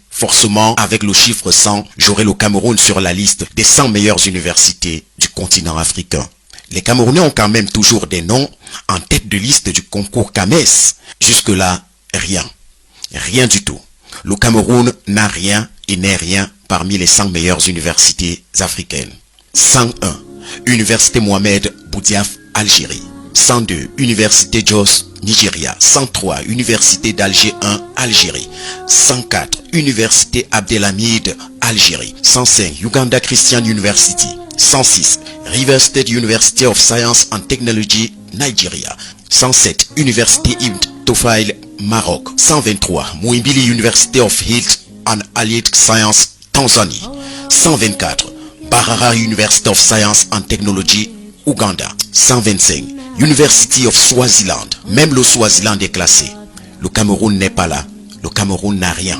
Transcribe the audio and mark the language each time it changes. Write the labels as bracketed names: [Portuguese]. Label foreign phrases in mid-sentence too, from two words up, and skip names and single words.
[French] Forcément, avec le chiffre 100, j'aurai le Cameroun sur la liste des 100 meilleures universités du continent africain. Les Camerounais ont quand même toujours des noms en tête de liste du concours CAMES. Jusque-là, rien. Rien du tout. Le Cameroun n'a rien et n'est rien parmi les 100 meilleures universités africaines. 101. Université Mohamed Boudiaf, Algérie. 102. Université Jos, Nigeria. 103. Université d'Alger 1, Algérie. 104. Université Abdelhamid, Algérie. 105. Uganda Christian University. 106. River State University of Science and Technology, Nigeria. 107. Université Ibn Tufayl, Maroc. 123. Muhimbili University of Health and Allied Science, Tanzanie. 124. Barara University of Science and Technology, Ouganda. 125. University of Swaziland. Même le Swaziland est classé. Le Cameroun n'est pas là. Le Cameroun n'a rien.